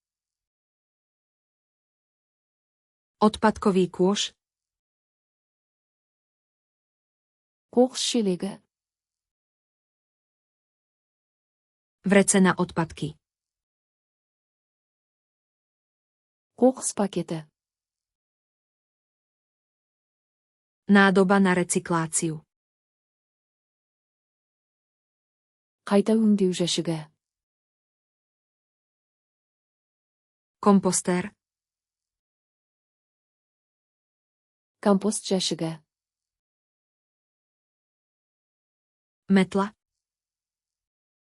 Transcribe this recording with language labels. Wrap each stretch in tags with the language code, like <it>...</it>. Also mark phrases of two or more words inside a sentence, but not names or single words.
<sk>Odpadkový kôš.</sk> <kk>Қоқыс шелегі.</kk> <sk>Vrece na odpadky.</sk> <kk>Қоқыс пакеті.</kk> <sk>Nádoba na recykláciu.</sk> <kk>Қайта өңдеу жәшігі.</kk> <sk>Komposter.</sk> <kk>Компост жәшігі.</kk> <sk>Metla.</sk>